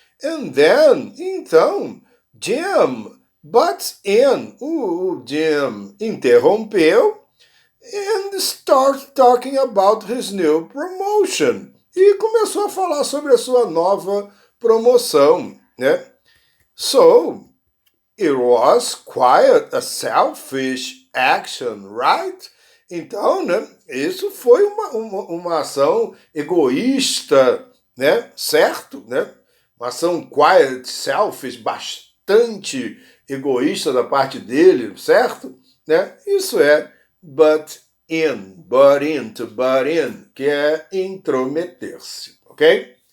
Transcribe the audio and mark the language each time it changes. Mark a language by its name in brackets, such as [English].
[English] And then, [Portuguese] então, [English] Jim butts in, [Portuguese] o Jim interrompeu [English] and started talking about his new promotion. [Portuguese] E começou a falar sobre a sua nova promoção, né? [English] So, it was quite a selfish action, right? [Portuguese] Então, né, isso foi uma ação egoísta, né, certo? Né? Uma ação [English] quite selfish, [Portuguese] bastante egoísta da parte dele, certo? Né? Isso é butt in, to butt in, que é intrometer-se, ok?